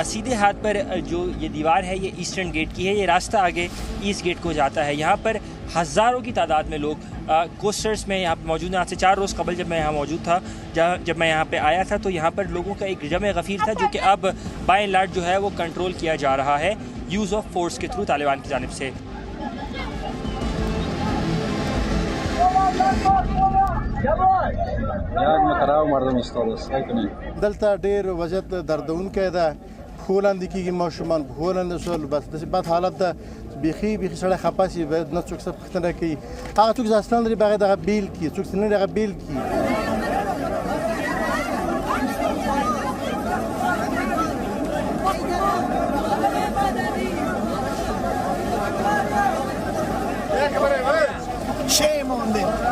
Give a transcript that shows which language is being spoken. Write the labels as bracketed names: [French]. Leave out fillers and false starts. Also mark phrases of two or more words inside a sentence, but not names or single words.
[Urdu] سیدھے ہاتھ پر جو یہ دیوار ہے یہ [English] eastern gate [Urdu] کی ہے، یہ راستہ آگے [English] east gate [Urdu] کو جاتا ہے. یہاں پر ہزاروں کی تعداد میں لوگ کوسٹرز میں یہاں پر موجود ہیں. آج سے 4 روز قبل جب میں یہاں موجود تھا، جب میں یہاں پہ آیا تھا تو یہاں پر لوگوں کا ایک جم غفیر تھا جو کہ اب [English] by and large [Urdu] جو ہے وہ کنٹرول کیا جا رہا ہے [English] use of force [Urdu] کے تھرو طالبان کی جانب سے. [Pashto] دلته ډیر وضعیت دردونکی ده، پښو لاندې کېږي ماشومان، پښو لاندې شول، بس داسې بد حالت ده، بیخي سړی خفه شي، باید نه څوک څه پوښتنه کوي. هغه څوک چې اصلا لري باید هغه بیل کړي، څوک چې نه لري هغه بیل کړي. [English] Shame on them.